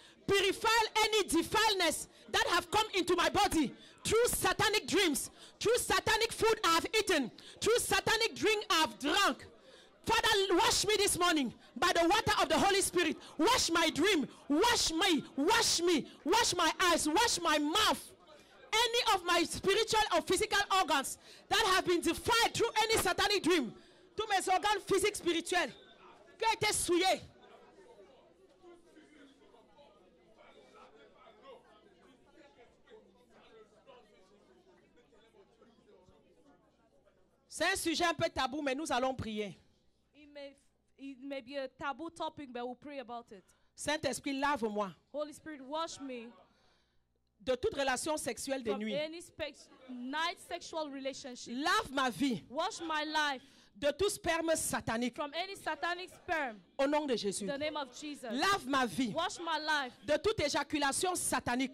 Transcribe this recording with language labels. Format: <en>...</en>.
<en>Purify any defileness that have come into my body through satanic dreams, through satanic food I have eaten, through satanic drink I have drunk. Father, wash me this morning by the water of the Holy Spirit. Wash my dream. Wash me. Wash me. Wash my eyes. Wash my mouth. Any of my spiritual or physical organs that have been defiled through any satanic dream.</en> <fr>Tous mes organes physiques, spirituels qui ont été souillés. C'est un sujet un peu tabou, mais nous allons prier.</fr> <en>It may be a taboo topic, but we'll pray about it.</en> <fr>Saint-Esprit, lave-moi</fr> <en>Holy Spirit, wash me</en> <fr>de toute relation sexuelle de</fr> <en>from</en> <fr>nuit.</fr> <en>any night sexual relationship.</en> <fr>Lave ma vie</fr> <en>Wash my life</en> <fr>de tout sperme satanique.</fr> <en>from any satanic sperm.</en> <fr>Au nom de Jésus.</fr> <en>In the name of Jesus.</en> <fr>Lave ma vie</fr> <en>Wash my life</en> <fr>de toute éjaculation satanique</fr>